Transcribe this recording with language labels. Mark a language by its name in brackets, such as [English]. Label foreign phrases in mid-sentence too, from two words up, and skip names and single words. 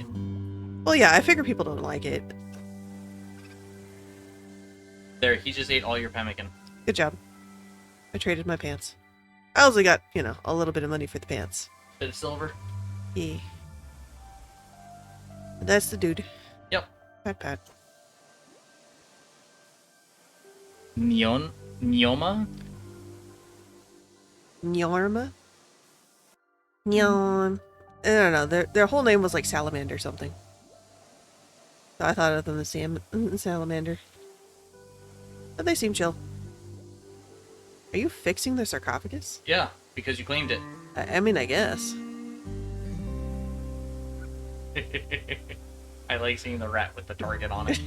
[English] Well, yeah, I figure people don't like it. There, he just ate all your pemmican. Good job. I traded my pants. I also got, you know, a little bit of money for the pants. Bit of silver. Yeah. That's the dude. Yep. Pat pat. Neoma? Nyorma? Nyon. I don't know. Their whole name was like Salamander or something. So I thought of them as Salamander. But they seem chill. Are you fixing the sarcophagus? Yeah, because you claimed it. I mean, I guess. I like seeing the rat with the target on it.